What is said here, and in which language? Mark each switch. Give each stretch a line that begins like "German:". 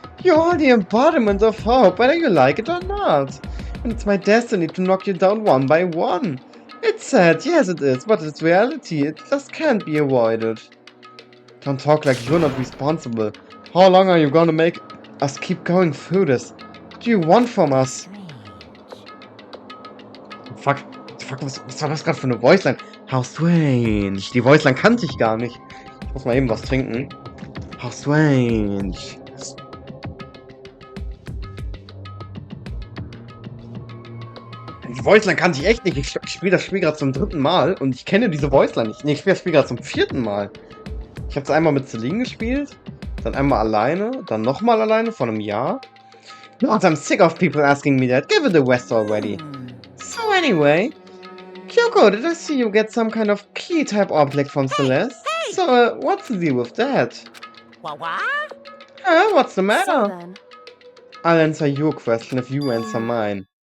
English: You're the embodiment of hope, whether you like it or not. And it's my destiny to knock you down one by one. It's sad, yes it is, but it's reality. It just can't be avoided. Don't talk like you're not responsible. How long are you gonna make us keep going through this? What do you want from us?
German: Fuck, was war das gerade für eine Voiceline?
English: How strange.
German: Die Voiceline kannte ich gar nicht. Ich muss mal eben was trinken.
English: How strange.
German: Die Voiceline kannte ich echt nicht. Ich spiele das Spiel gerade zum 3. Mal und ich kenne diese Voiceline nicht. Nee, ich spiele das Spiel gerade zum 4. Mal. Ich habe es einmal mit Celine gespielt, dann einmal alleine, dann nochmal alleine vor einem Jahr.
English: God, I'm sick of people asking me that. Give it a rest already. So anyway, Kyoko, did I see you get some kind of key-type object from Celeste? Hey! So, what's the deal with that? What? What's the matter? So then, I'll answer your question if you answer mine.